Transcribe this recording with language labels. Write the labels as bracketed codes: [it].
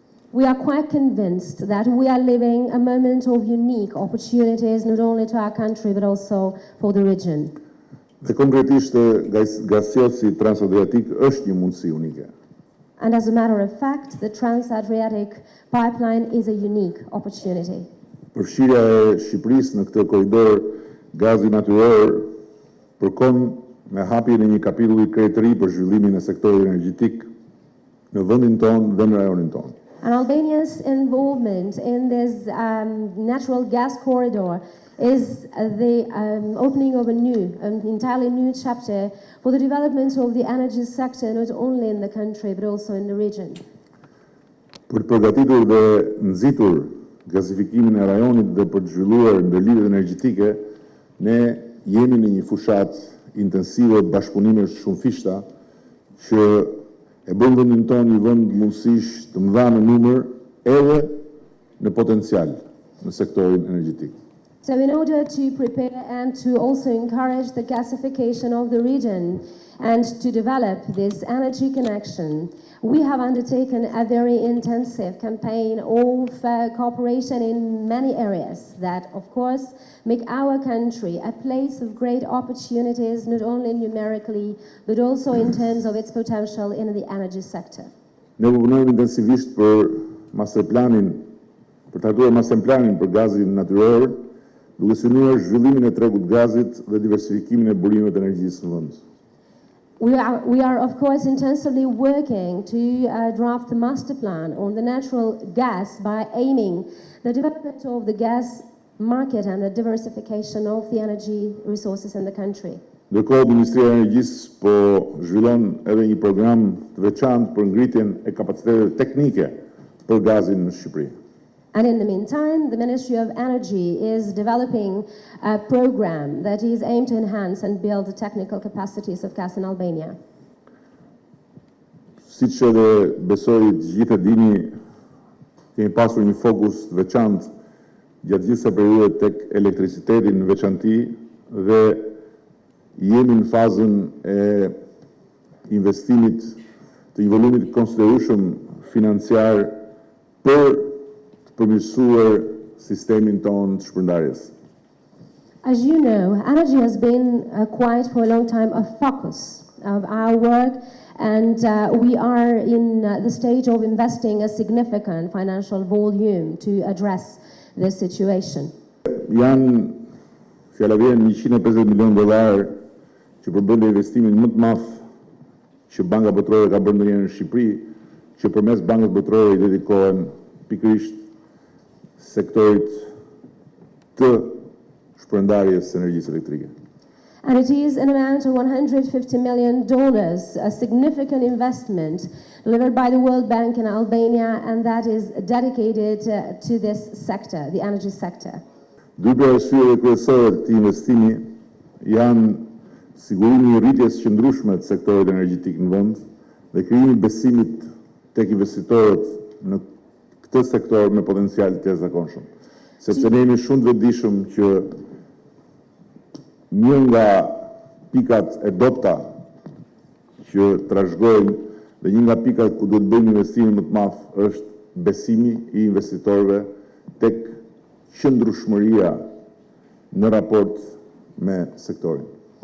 [en] We are quite convinced that we are living a moment of unique opportunities not only to our country but also for the region. [sq] Dhe konkretisht gasiosi transadriatik është një mundësi unike. [en] And as a matter of fact, the Trans-Adriatic pipeline is a unique opportunity. [sq] Përfshirja e Shqipërisë në këtë korridor gazi natyror përkon me hapjen e një kapitulli krejt të ri për zhvillimin e sektorit energjetik në vendin tonë dhe në rajonin tonë. [en] And Albania's involvement in this natural gas corridor is the opening of an entirely new chapter for the development of the energy sector, not only in the country, but also in the region. [sq] Për të përgatitur dhe nxitur gazifikimin e rajonit dhe për të zhvilluar ndërlidhjet energjetike, ne jemi në një fushat intensive të bashkëpunimeve shumë fishta që e bën vendin tonë një vend mundësish të mëdha në numër edhe në potencial në sektorin energjetik. [en] So in order to prepare and to also encourage the gasification of the region and to develop this energy connection, we have undertaken a very intensive campaign of cooperation in many areas that, of course, make our country a place of great opportunities, not only numerically, but also in terms of its potential in the energy sector. [sq] Ne punojmë intensivisht për masterplanin, për të hartuar masterplanin për gazin natyror duke synuar zhvillimin e tregut gazit dhe diversifikimin e burimeve të energjisë në vend. [en] We are of course intensively working to draft the master plan on the natural gas by aiming the development of the gas market and the diversification of the energy resources in the country. [sq] Ndërkohë, Ministria e Energjisë po zhvillon edhe një program të veçantë për ngritjen e kapaciteteve teknike për gazin në Shqipëri. [en] And in the meantime, the Ministry of Energy is developing a program that is aimed to enhance and build the technical capacities of gas in Albania. [sq] Siç edhe besoj të gjithë e dini, kemi pasur një fokus të veçantë gjatë gjithë kësaj periudhe tek elektriciteti në veçanti dhe jemi në fazën e investimit të një volumit konsiderueshëm financiar për të përmirësuar sistemin tonë të shpërndarjes. [en] As you know, energy has been quite for a long time a focus of our work, and we are in the stage of investing a significant financial volume to address this situation. [sq] Janë fjala vjen $150 milionë që përbën investimin më të madh që Banka Botërore ka bërë ndonjëherë në Shqipëri, që përmes Bankës Botërore i dedikohen pikërisht sektorit të shpërndarjes së energjisë elektrike. [en] And it is an amount of $150 million, a significant investment delivered by the World Bank in Albania, and that is dedicated to this sector, the energy sector. [sq] Dy arsyeve kryesore të këtij investimi janë sigurimi i rritjes qëndrueshme të sektorit energjetik në vend dhe krijimi i besimit tek investitorët në këtë sektor me potencial të jashtëzakonshëm. Sepse ne jemi shumë të vetëdijshëm që një nga pikat e dobta që trashëgojnë dhe një nga pikat ku duhet bëjmë investimin më të madh është besimi i investitorëve tek qëndrueshmëria në raport me sektorin.